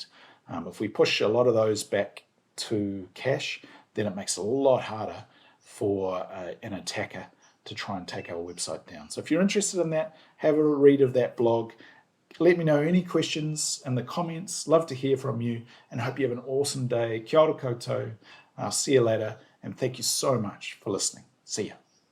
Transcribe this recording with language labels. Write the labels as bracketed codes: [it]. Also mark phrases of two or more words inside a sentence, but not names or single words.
[en] If we push a lot of those back to cache, then it makes it a lot harder for an attacker to try and take our website down. So if you're interested in that, have a read of that blog. Let me know any questions in the comments. Love to hear from you, and hope you have an awesome day. [mi] Kia ora koutou. [en] I'll see you later, and thank you so much for listening. See ya.